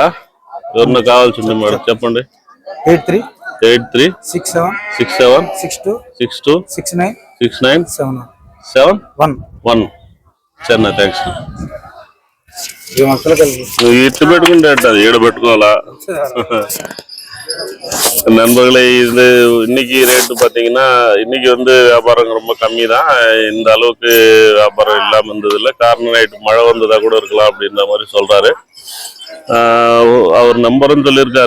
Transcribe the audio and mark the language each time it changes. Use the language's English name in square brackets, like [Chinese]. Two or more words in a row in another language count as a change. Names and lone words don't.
[Telugu] ఎవరన్నా కావాల్సింది మేడం చెప్పండి. 836762696971. సరేనా, థ్యాంక్స్. ఇట్టు పెట్టుకుంటే అది ఏడు పెట్టుకోవాలా? [Tamil] நண்பர்களே, இது இன்னைக்கு ரேட்டு பார்த்தீங்கன்னா இன்னைக்கு வந்து வியாபாரம் ரொம்ப கம்மி தான். இந்த அளவுக்கு வியாபாரம் இல்லாமல் இருந்ததில்லை. காரணம் நைட்டு மழை வந்ததா கூட இருக்கலாம் அப்படின்ற மாதிரி சொல்றாரு. அவர் நம்பரும் சொல்லியிருக்காரு.